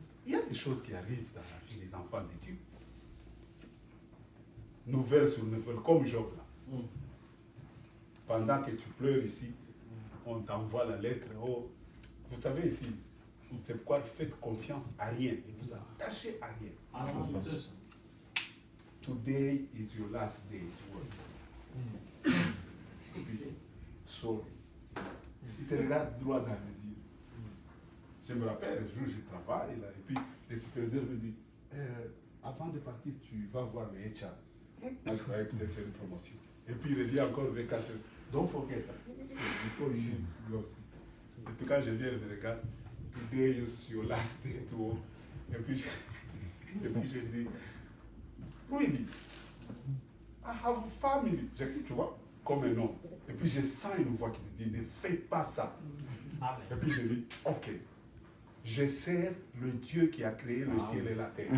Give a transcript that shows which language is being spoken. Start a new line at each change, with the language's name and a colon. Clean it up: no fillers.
French: Il y a des choses qui arrivent dans la vie des enfants de Dieu. Nouvelle sur nouvelle, comme Job là. Pendant que tu pleures ici, on t'envoie la lettre. Oh, vous savez ici, c'est pourquoi faites confiance à rien et vous attachez à rien. Amen. C'est ça.
English: Today is your last day to work.
French: Et puis,
English: sorry.
French: Il te regarde droit dans les yeux. Je me rappelle, un jour, je travaille là, et puis le superviseur me dit, avant de partir, tu vas voir le HR. Moi, je croyais que peut-être c'est une promotion. Et puis, il revient encore avec 4 heures.
English: Don't forget, before you leave, you
French: aussi. Et puis, quand je viens, je me regarde,
English: today is your last day to work.
French: Et puis, je dis,
English: really, I have a family.
French: J'écris, tu vois, comme un homme. Et puis, je sens une voix qui me dit, ne fais pas ça. Amen. Et puis, je dis, ok. Je sers le Dieu qui a créé le ciel et la terre.